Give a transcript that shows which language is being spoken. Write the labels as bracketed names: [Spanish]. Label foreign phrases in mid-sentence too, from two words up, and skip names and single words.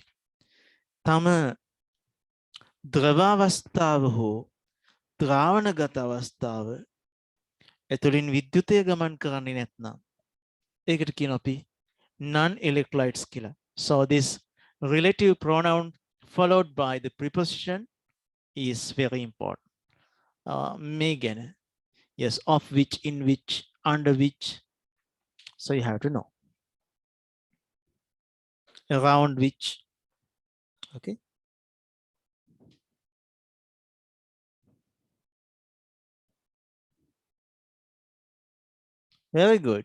[Sinhala] තම ද්‍රවාවස්ථාව හෝ ද්‍රාවණගත අවස්ථාව ඇතුළින් විද්‍යුතය ගමන් කරන්නේ නැත්නම් ඒකට කියන අපි non-electrolytes කියලා. [English] So this relative pronoun followed by the preposition is very important. [Sinhala] මේ ගැන. [English] Yes, of which, in which, under which. So you have to know. Around which. Okay. Very good.